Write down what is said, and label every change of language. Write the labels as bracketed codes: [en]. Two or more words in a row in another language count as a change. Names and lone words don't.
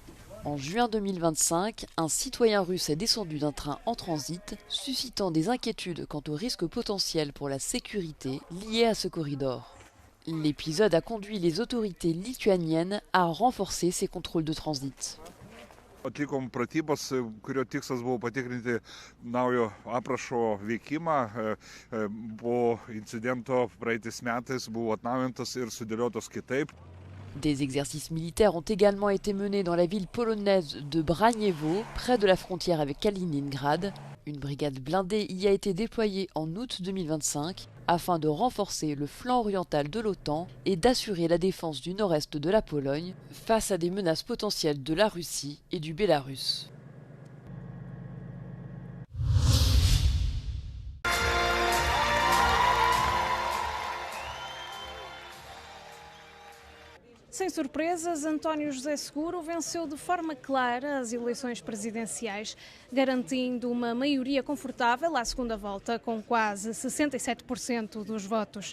[fr] En juin 2025, un citoyen russe est descendu d'un train en transit, suscitant des inquiétudes quant aux risques potentiels pour la sécurité liés à ce corridor. L'épisode a conduit les autorités lituaniennes à renforcer ces contrôles de transit. [lt] Atlikom pratybas, kurio tikslas buvo patikrinti naujo aprašo veikimą. Po incidento praeitais metais buvo atnaujintas ir sudėliotas kitaip. [fr] Des exercices militaires ont également été menés dans la ville polonaise de Braniewo, près de la frontière avec Kaliningrad. Une brigade blindée y a été déployée en août 2025 afin de renforcer le flanc oriental de l'OTAN et d'assurer la défense du nord-est de la Pologne face à des menaces potentielles de la Russie et du Bélarus. [pt] Sem surpresas, António José Seguro venceu de forma clara as eleições presidenciais, garantindo uma maioria confortável à segunda volta, com quase 67% dos votos.